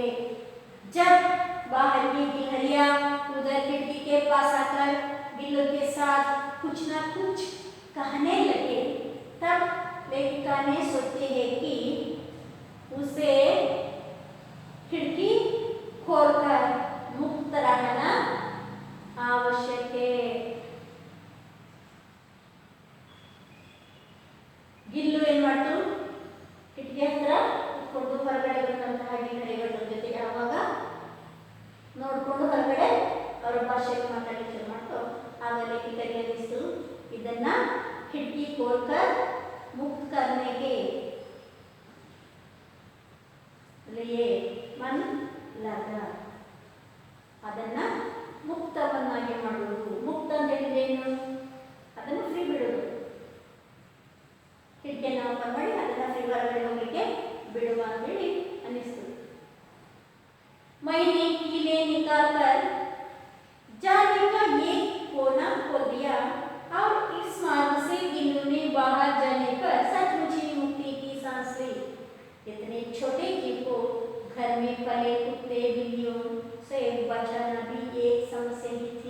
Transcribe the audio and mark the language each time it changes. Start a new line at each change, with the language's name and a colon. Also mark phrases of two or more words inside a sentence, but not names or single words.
Hindi: जब बाहर की गिलहरियां उधर खिड़की के पास आकर गिल्लू के साथ कुछ ना कुछ कहने लगे, तब लेखिका ने सोचते हैं कि उसे खिड़की खोलकर मुक्त रहना आवश्यक है।
Kannada: ಗಿಲ್ಲು ಏನ್ ಮಾಡ್ತು, ಕಿಟಕಿ ಹತ್ರ ಕುತ್ಕೊಂಡು ಹೊರಗಡೆ ಬಂದಂತಹ ಗಿಡಗಳ ಜೊತೆಗೆ ಆವಾಗ ನೋಡ್ಕೊಂಡು ಹೊರಗಡೆ ಅವರ ಭಾಷೆಗೆ ಮಾತಾಡಲಿಕ್ಕೆ ಶುರು ಮಾಡ್ತು. ಆಗ ಲೇಖಕರಿಗೆ ಅನಿಸ್ತು ಇದನ್ನ
Hindi: खिड़की खोलकर मुक्त करने के लिए मन लगा.
Kannada: ಅದನ್ನ ಮುಕ್ತವನ್ನಾಗಿ ಮಾಡುವುದು. ಮುಕ್ತ ಅಂತ ಹೇಳಿದ್ರೆ ಏನು? ಅದನ್ನು ಫ್ರೀ ಬಿಡುವುದು. ಕಿಟಕಿಯನ್ನು ಓಪನ್ ಮಾಡಿ ಅದನ್ನ ಫ್ರೀ ಹೊರಗಡೆ ಹೋಗಲಿಕ್ಕೆ ಬಿಡುವ ಅಂತ ಹೇಳಿ ಅನಿಸ್ತು.
Hindi: मैंने कीले निकाल कर जाने का एक कोना खोल दिया और इस मार्ग से गिल्लू ने बाहर जाने पर सचमुच ही मुक्ति की सांस ली. इतने छोटे जीव को घर में पले कुत्ते बिल्लियों से बचाना भी एक समस्या ही थी.